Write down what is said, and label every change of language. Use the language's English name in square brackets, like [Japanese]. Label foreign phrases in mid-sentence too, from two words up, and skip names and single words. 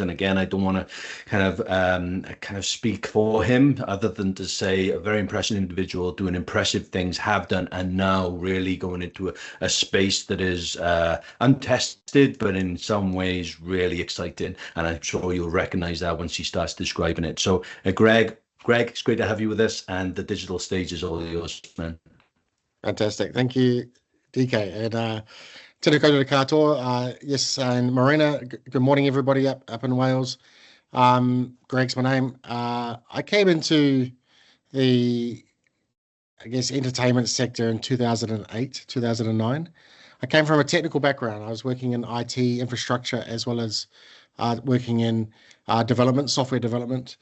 [English] And again, I don't want to kind of speak for him other than to say a very impressive individual doing impressive things, have done, and now really going into a space that is untested, but in some ways really exciting. And I'm sure you'll recognize that once he starts describing it. So Greg, it's great to have you with us, and the digital stage is all yours, man. Fantastic. Thank you, DK. And [Māori] tēnā koutou katoa. [English] Yes, and Marina, good morning, everybody up in Wales. Greg's my name. I came into the, I guess, entertainment sector in 2008, 2009. I came from a technical background. I was working in IT infrastructure as well as working in development, software development.